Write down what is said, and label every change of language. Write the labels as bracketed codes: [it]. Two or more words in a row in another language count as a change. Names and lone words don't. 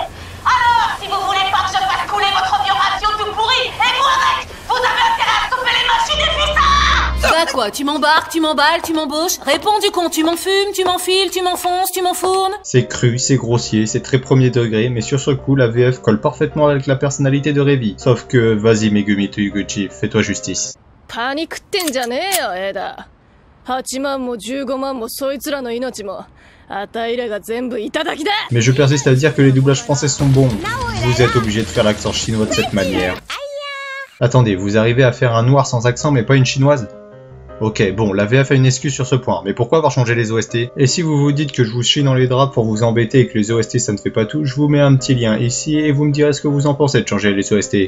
[fr] Alors, si vous voulez pas que je fasse couler votre vieux ratio tout pourri, et vous avec, vous avez intérêt à stopper les machines et puis ça! Bah quoi, tu m'embarques, tu m'emballes, tu m'embauches? Réponds du con, tu m'enfumes, tu m'enfiles, tu m'enfonces, tu m'enfournes? C'est cru, c'est grossier, c'est très premier degré, mais sur ce coup, la VF colle parfaitement avec la personnalité de Revi. Sauf que, vas-y Megumi Toyuguchi, fais-toi justice. [ja] パニックってんじゃねえよ、エダ。8万も15万もそいつらの命も、あたいらが全部いただきだ。 [fr] Mais je persiste à dire que les doublages français sont bons. Vous êtes obligé de faire l'accent chinois de cette manière. Attendez, vous arrivez à faire un noir sans accent mais pas une chinoise? Ok, bon, la VF a une excuse sur ce point, mais pourquoi avoir changé les OST? Et si vous vous dites que je vous chie dans les draps pour vous embêter et que les OST ça ne fait pas tout, je vous mets un petit lien ici et vous me direz ce que vous en pensez de changer les OST.